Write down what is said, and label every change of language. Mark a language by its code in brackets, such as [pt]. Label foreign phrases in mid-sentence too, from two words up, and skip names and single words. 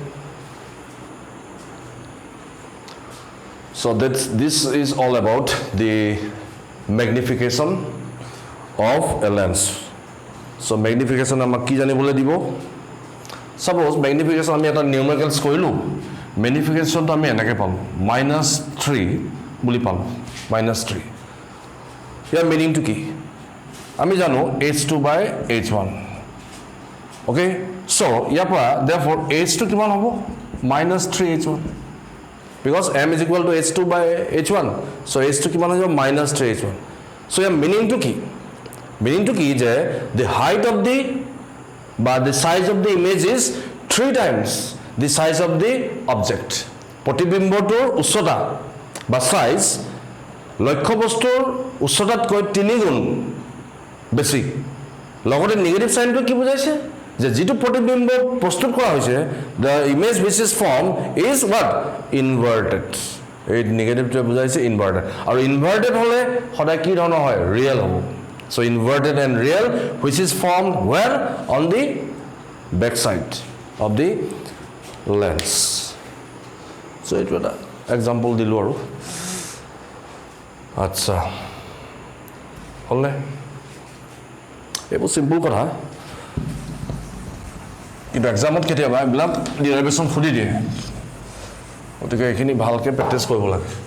[en] so this is all about the magnification of a lens so magnification [as] আমাক কি জানিবলৈ দিব suppose magnification আমি এটা numericals কৰিলো magnification তো আমি এনেকৈ পালো -3 বুলি পালো -3 ইয়াৰ meaning to কি আমি জানো h2 by h1 okay so ইয়াৰ পৰা therefore h2 কিমান হ'ব -3h1 [en] because m is equal to h2 by h1 [as] so h2 কিমান হৈ যাব [en] -3h1 so [as] ইয়াৰ meaning to কি যে [en] the height of the but the size of the image is 3 times the size of the object. [as] প্ৰতিবিম্বটোৰ উচ্চতা বা সাইজ লক্ষ্য বস্তুৰ উচ্চতাতকৈ 3 গুণ বেছি। লগতে নেগেটিভ সাইনটো কি বুজাইছে যে যেটো প্ৰতিবিম্ব প্ৰস্তুত কৰা হৈছে [en] the image which is formed is what inverted. [as] এই নেগেটিভটো বুজাইছে ইনভাৰ্টেড আৰু ইনভাৰ্টেড হলে সদায় কি ধৰণৰ হয় ৰিয়েল হ'ব। [en] So inverted and real which is formed where on the back side of the lens. So it was an example [as] দিলো আৰু আছা হ'লে এইবোৰ simple কথা কিন্তু এক্সামত কেতিয়াবা এইবিলাক ডেৰিভেশ্যন খুদি দিয়ে গতিকে এইখিনি ভালকে প্ৰেক্টিছ কৰিব লাগে।